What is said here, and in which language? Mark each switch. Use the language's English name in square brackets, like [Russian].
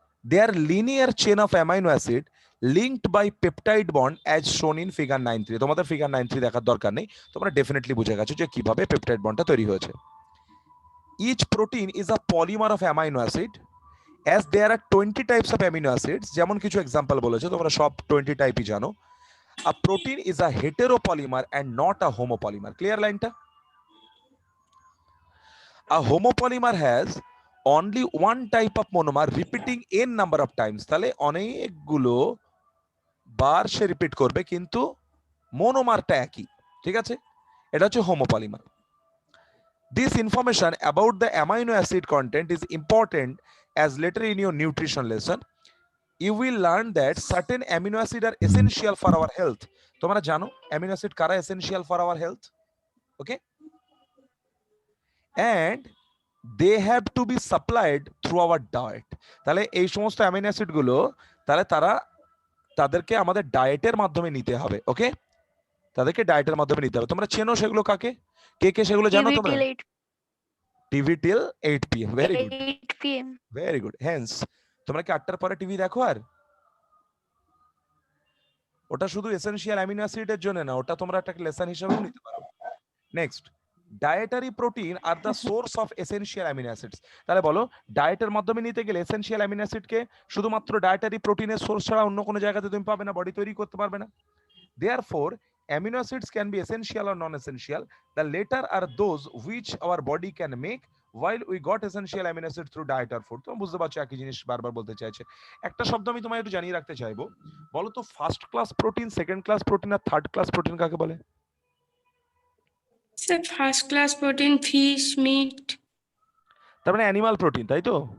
[English] They are linear chain of amino acid linked by peptide bond as shown in figure 9.3। [Bangla] তোমাদের figure 9.3 দেখার দরকার নেই, তোমরা ডেফিনেটলি বুঝে গেছো যে কিভাবে পেপটাইড বন্ডটা তৈরি হয়েছে। [English] each protein is a polymer of amino acid as there are 20 types of amino acids, [Bangla] যেমন কিছু এক্সাম্পল বলেছে, তোমরা সব 20 টাইপই জানো। [English] A protein is a heteropolymer and not a homopolymer. Clear লাইনটা? A homopolymer has only one type of monomer repeating n number of times. [Bangla] তাহলে অনেকগুলো বার সে repeat করবে কিন্তু মনোমারটা একই, ঠিক আছে? এটা হচ্ছে homopolymer. [English] This information about the amino acid content is important as later in your nutrition lesson you will learn that certain amino acids are essential for our health. [Bangla] তোমরা জানো [English] amino acid কারা essential for our health? Okay, and they have to be supplied through our diet. [Bangla] তাহলে এই সমস্ত amino acid গুলো তাহলে তাদেরকে আমাদের ডায়েটের মাধ্যমে নিতে হবে। ওকে, তাদেরকে ডায়েটের মাধ্যমে নিতে হবে। তোমরা চেনো সেগুলো কাকে? কে কে সেগুলো জানো তোমরা? [English] TV till 8 PM। Very good, 8 PM। Very good. [Bangla] Haynes তোমরা কি 8টার পরে টিভি দেখো? আর ওটা শুধু এসেনশিয়াল অ্যামিনো অ্যাসিডের জন্য না, ওটা তোমরা একটা লেসন হিসেবেও নিতে পারো। [English] Next, dietary protein are the source of essential amino acids. [Bangla] তাহলে বলো ডায়েটের মাধ্যমে নিতে গেলে এসেনশিয়াল অ্যামিনো অ্যাসিডকে শুধুমাত্র ডায়েটারি প্রোটিনের সোর্স ছাড়া অন্য কোনো জায়গাতে তুমি পাবে না, বডি তৈরি করতে পারবে না। [English] Therefore, amino acids can be essential or non-essential. The latter are those which our body can make, while we got essential amino acids through diet or food. [Bangla] তোমরা বুঝতে পারছো একই জিনিস বারবার বলতে চাইছে। একটা শব্দ আমি তোমায় একটু জানিয়ে রাখতে চাইবো, বলো তো first class protein, second class protein আর থার্ড ক্লাস প্রোটিন কাকে বলে? [English] Sir first class protein fish, meat. [Bangla] তার মানে অ্যানিমাল প্রোটিন, তাই তো?